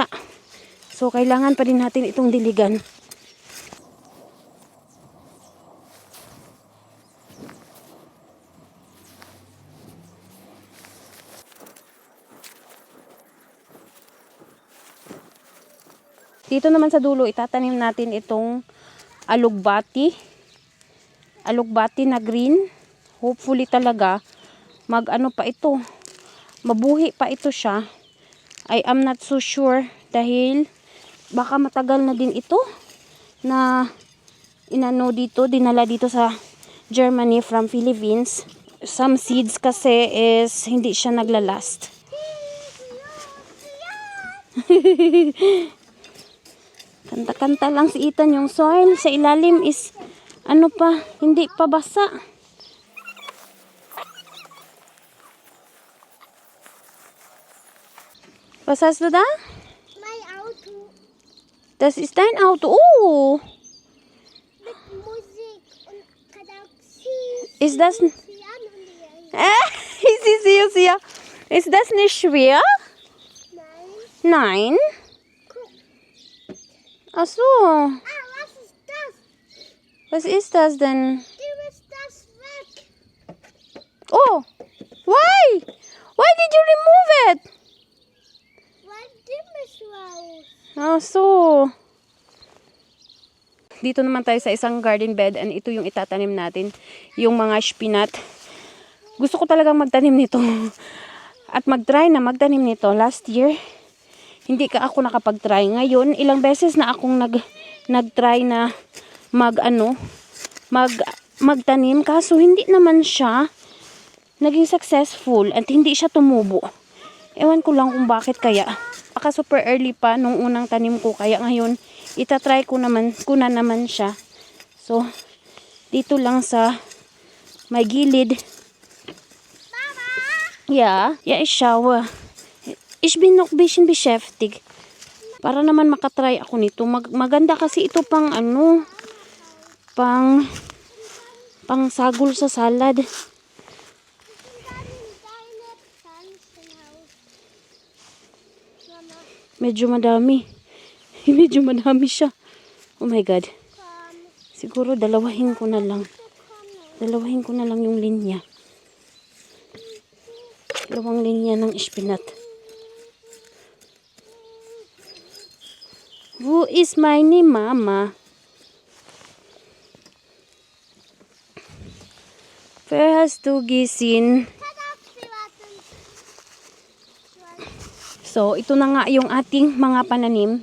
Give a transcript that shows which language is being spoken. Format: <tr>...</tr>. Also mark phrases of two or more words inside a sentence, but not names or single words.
<tl>So, kailangan pa din natin itong diligan. Dito naman sa dulo, itatanim natin itong alugbati. Alugbati na green. Hopefully talaga, mag-ano pa ito. Mabuhi pa ito siya.</tl> <en>I am not so sure</en> <tl>dahil baka matagal na din ito na dinala dito sa Germany</tl> <en>from Philippines. Some seeds</en> <tl>kasi is hindi siya naglalast. Kanta-kanta lang si Ethan, yung soil sa ilalim is hindi pa basa.</tl> <de>Was hast du da? Mein Auto Das ist dein Auto. Oh, mit Musik und Galaxie. ist das... Piano. Sieh. Ist das nicht schwer? Nein. Nein. Guck. Ach so. Was ist das? Was ist das denn? Du bist das weg.</de> <en>Oh, why? Why did you remove it?</en> <de>Weil du bist raus. Ach so.</de> <tl>Dito naman tayo sa isang garden bed and ito yung itatanim natin. Yung mga spinat. Gusto ko talagang magtanim nito. At mag-try na magtanim nito. Last year, hindi ako nakapag-try. Ngayon, ilang beses na akong nag-try na magtanim. Kaso hindi naman siya naging successful at hindi siya tumubo. Ewan ko lang kung bakit kaya. Baka super early pa nung unang tanim ko. Kaya ngayon, itatry ko na naman siya. So, dito lang sa may gilid.</tl> <de>Ja, ich schaue. Ich bin noch ein bisschen beschäftigt.</de> <tl>Para naman makatry ako nito. Maganda kasi ito pang pang sagol sa salad. Medyo madami. Medyo madami siya.</tl> <en>Oh my God.</en> <tl>Siguro dalawahin ko na lang yung linya. Dalawang linya ng spinat.</tl> <de>Wo ist meine Mama? Wer hast du gesehen?</de> <tl>So, ito na nga yung ating mga pananim.</tl>